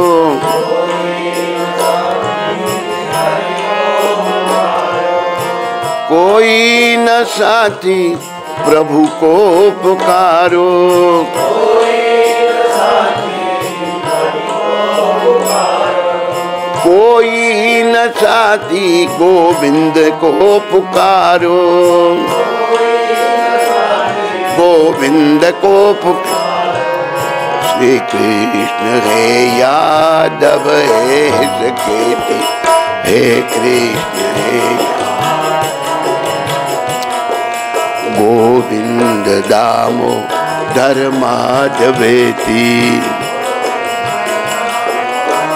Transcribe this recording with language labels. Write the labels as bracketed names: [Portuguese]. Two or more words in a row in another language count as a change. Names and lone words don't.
[Hindi] कोई न साथी प्रभु को पुकारो, कोई न साथी गोविंद को पुकारो, गोविंद को पुकारो। [Sanskrit] श्री कृष्ण हे यादव हे सखेति, हे कृष्ण हे गोविंद दामोदर माधवेति।